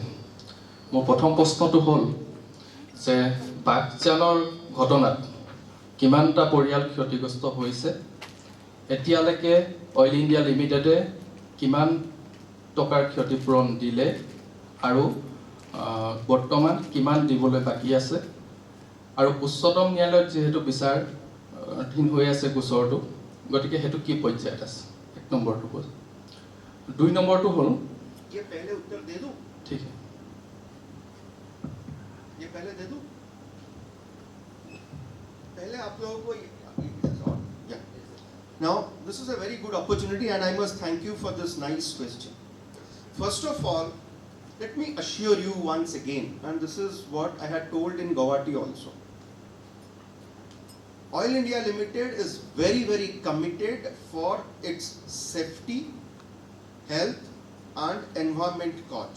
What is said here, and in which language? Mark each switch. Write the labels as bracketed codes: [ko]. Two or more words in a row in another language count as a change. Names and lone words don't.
[as] মোৰ প্ৰথম প্ৰশ্নটো হ'ল যে বাগজানৰ ঘটনাত কিমানটা পৰিয়াল ক্ষতিগ্ৰস্ত হৈছে, এতিয়ালৈকে অইল ইণ্ডিয়া লিমিটেডে কিমান টকাৰ ক্ষতিপূৰণ দিলে আৰু বৰ্তমান কিমান দিবলৈ বাকী আছে, আৰু উচ্চতম ন্যায়ালয়ত যিহেতু বিচাৰাধীন হৈ আছে গোচৰটো, গতিকে সেইটো কি পৰ্যায়ত আছে? এক নম্বৰটো হ'ল। দুই নম্বৰটো হ'ল [hi] ये पहले उत्तर दे दूं? ठीक है, ये पहले दे दूं? पहले आप लोगों को yeah. [en] Now, this is a very good opportunity and I must thank you for this nice question. First of all, let me assure you once again, and this is what I had told in Guwahati also. Oil India Limited is very, very committed for its safety, health and environment cause.